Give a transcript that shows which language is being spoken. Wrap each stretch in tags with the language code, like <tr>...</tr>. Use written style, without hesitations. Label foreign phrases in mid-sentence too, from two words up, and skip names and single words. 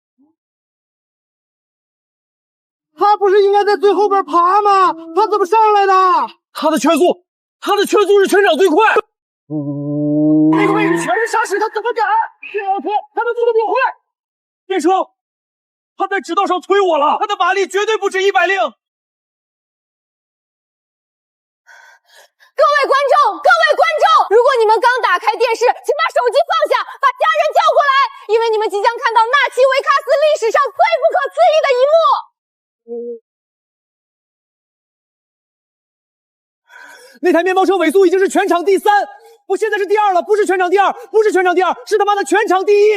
<zh>他不是應該在最後邊爬嗎？他怎麼上來的？他的圈速是全場最快。那個位置全是沙石，他怎麼敢？這輛車他的速度比我快。電車，他在直道上推我了，他的馬力絕對不止160。各位觀眾，如果你們剛打開電視，請把手機放下，把家人叫過來，因為你們即將看到納奇維卡斯歷史上最不可思議的一幕。那台面包車尾速已經是全場第3，我現在是第2了，不是全場第2，是他媽的全場第一。</zh>